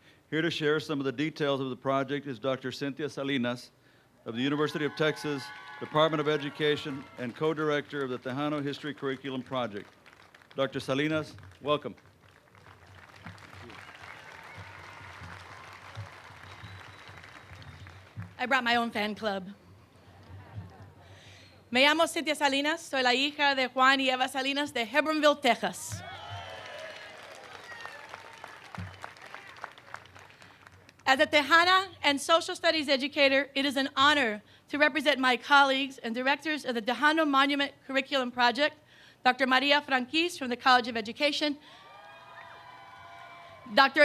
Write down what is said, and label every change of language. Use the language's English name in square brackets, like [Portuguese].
[English] Here to share some of the details of the project is Dr. Cynthia Salinas of the University of Texas Department of Education and co-director of the Tejano History Curriculum Project. Dr. Salinas, welcome. I brought my own fan club. [Spanish] Me llamo Cynthia Salinas, soy la hija de Juan y Eva Salinas de Hebronville, Texas. [English] As a Tejana and social studies educator, it is an honor to represent my colleagues and directors of the Tejano Monument Curriculum Project, Dr. Maria Franquis from the College of Education, Dr.